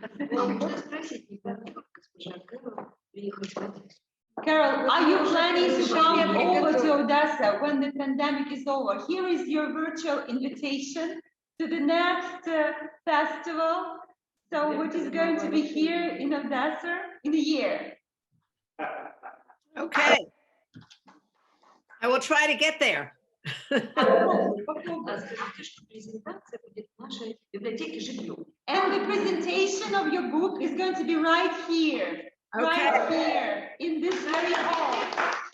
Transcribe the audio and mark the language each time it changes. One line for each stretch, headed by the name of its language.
Russian: Можно спросить, не помню, госпожа Кэрол, приехать в Одессу.
English: Carol, are you planning to come over to Odessa when the pandemic is over? Here is your virtual invitation to the next festival. So, which is going to be here in Odessa in a year. Okay. I will try to get there.
Russian: Скажите, что презентация будет в нашей библиотеке живьем.
English: And the presentation of your book is going to be right here. Okay. Right here in this very hall.